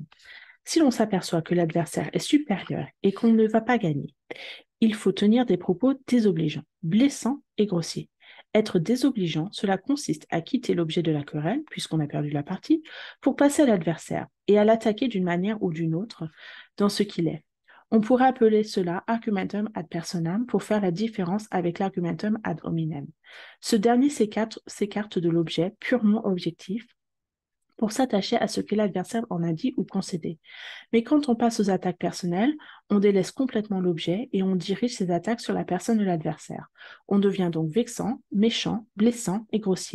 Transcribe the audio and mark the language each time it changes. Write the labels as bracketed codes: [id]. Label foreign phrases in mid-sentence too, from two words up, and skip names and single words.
[fr] Si l'on s'aperçoit que l'adversaire est supérieur et qu'on ne va pas gagner, il faut tenir des propos désobligeants, blessants et grossiers. Être désobligeant, cela consiste à quitter l'objet de la querelle, puisqu'on a perdu la partie, pour passer à l'adversaire et à l'attaquer d'une manière ou d'une autre dans ce qu'il est. On pourrait appeler cela [la] argumentum ad personam [fr] pour faire la différence avec l' [la] argumentum ad hominem. [fr] Ce dernier s'écarte de l'objet purement objectif pour s'attacher à ce que l'adversaire en a dit ou concédé. Mais quand on passe aux attaques personnelles, on délaisse complètement l'objet et on dirige ses attaques sur la personne de l'adversaire. On devient donc vexant, méchant, blessant et grossier.